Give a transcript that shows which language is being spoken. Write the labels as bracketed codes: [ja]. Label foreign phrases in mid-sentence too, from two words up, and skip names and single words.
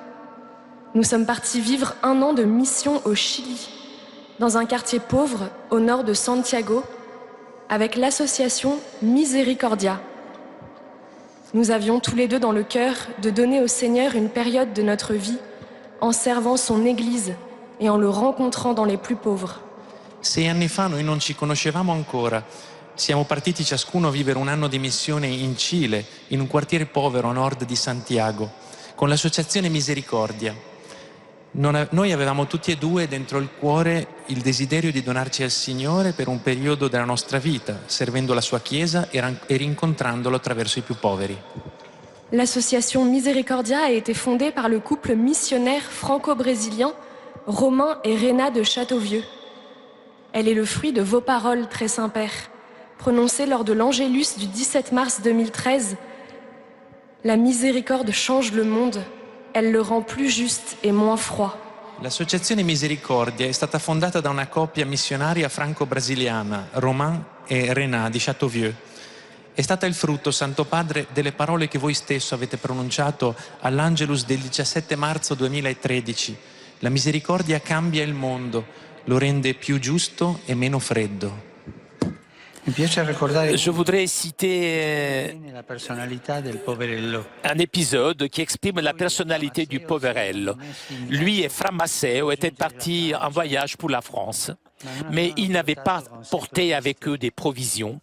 [fr] Nous sommes partis vivre 1 an de mission au Chili, dans un quartier pauvre au nord de Santiago, avec l'association Misericordia. Nous avions tous les deux dans le cœur de donner au Seigneur une période de notre vie en servant son Église et en le rencontrant dans les plus pauvres. [it] 6 anni fa noi non ci conoscevamo ancora. Siamo partiti ciascuno a vivere 1 anno di missione in Cile, in un quartiere povero a nord di Santiago, con l'associazione Misericordia. Noi avevamo tutti e due dentro il cuore il desiderio di donarci al Signore per un periodo della nostra vita, servendo la sua Chiesa e rincontrandolo attraverso i più poveri. [fr] L'association Misericordia a été fondée par le couple missionnaire franco-brésilien Romain et Réna de Châteauvieux. Elle est le fruit de vos paroles, très Saint-Père, prononcées lors de l'Angélus du 17 mars 2013. La miséricorde change le monde. Elle le rend plus juste et moins froid. [it] L'associazione Misericordia è stata fondata da una coppia missionaria franco-brasiliana, Romain e Rená di Châteauvieux. È stata il frutto, Santo Padre, delle parole che voi stesso avete pronunciato all'Angelus del 17 marzo 2013. La misericordia cambia il mondo, lo rende più giusto e meno freddo. [fr] Je voudrais citer un épisode qui exprime la personnalité du Poverello. Lui et Fra Matteo étaient partis en voyage pour la France, mais ils n'avaient pas porté avec eux des provisions.